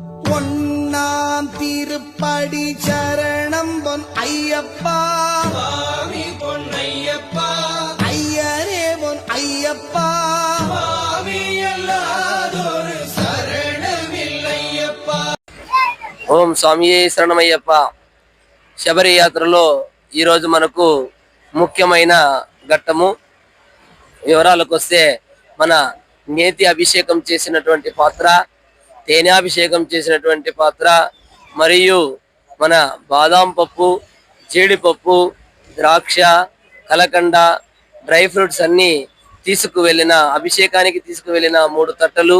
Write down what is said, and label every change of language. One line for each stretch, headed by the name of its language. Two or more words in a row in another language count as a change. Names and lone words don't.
Tamil: பொன்னாம் திருப்படி சரணம் பொன் ஐயப்பா சுவாமி பொன்னையப்பா ஐயரே பொன் ஐயப்பா
Malayalam: സ്വാമി അല്ലാതൊരു ശരണമില്ലയ്യപ്പാ.
Telugu: ఓం స్వామియే శరణమయ్యప్ప. శబరి యాత్రలో ఈరోజు మనకు ముఖ్యమైన ఘట్టము. వివరాలకు వస్తే మన నేతి అభిషేకం చేసినటువంటి పాత్ర, తేనె అభిషేకం చేసినటువంటి పాత్ర, మరియు మన బాదాం పప్పు, జీడిపప్పు, ద్రాక్ష, కలకండ,
English: dry fruits
Telugu: అన్నీ తీసుకువెళ్ళిన అభిషేకానికి తీసుకువెళ్ళిన 3 తట్టలు.